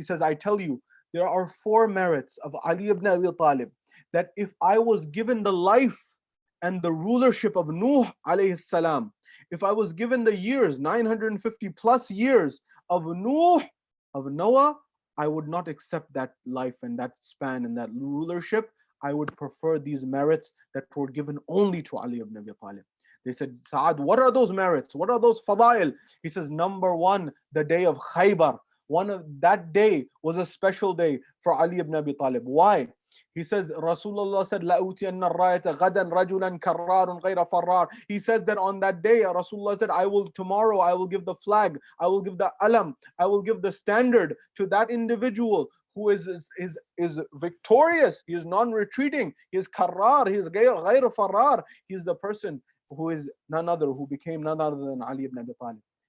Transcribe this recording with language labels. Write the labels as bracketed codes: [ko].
[en] He says, I tell you, there are 4 merits of Ali ibn Abi Talib that if I was given the life and the rulership of Nuh alayhi salam, if I was given the years, 950 plus years of Nuh, of Noah, I would not accept that life and that span and that rulership. I would prefer these merits that were given only to Ali ibn Abi Talib. They said, Sa'ad, what are those merits? What are those fadail? He says, number 1, the day of Khaybar. That day was a special day for Ali ibn Abi Talib. Why? He says, Rasulullah said, [ar] لَأُوتِيَنَّ الرَّايَةَ غَدًا رَجُلًا كَرَّارٌ غَيْرَ فَرَّارٌ. [en] He says that on that day, Rasulullah said, tomorrow I will give the flag, I will give the alam, I will give the standard to that individual who is victorious, he is non-retreating, he is karrar, he is [ar] غير فرار. [en] He is the person who is none other, who became none other than Ali ibn Abi Talib.